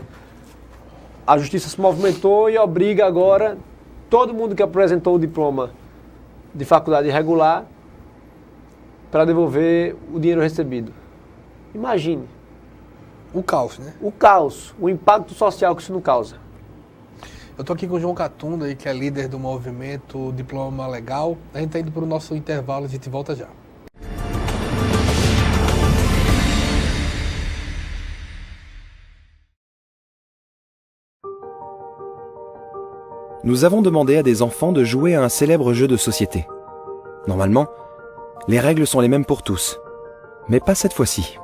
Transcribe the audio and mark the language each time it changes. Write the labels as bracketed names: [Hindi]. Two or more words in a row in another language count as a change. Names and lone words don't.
[Portuguese] A justiça se movimentou e obriga agora todo mundo que apresentou o diploma de faculdade irregular para devolver o dinheiro recebido. Imagine. O caos, né? O caos, o impacto social que isso não causa. Eu estou aqui com o João Catunda, aí, que é líder do movimento Diploma Legal. A gente está indo para o nosso intervalo, a gente volta já. [French] Nous avons demandé à des enfants de jouer à un célèbre jeu de société. Normalement, les règles sont les mêmes pour tous, mais pas cette fois-ci.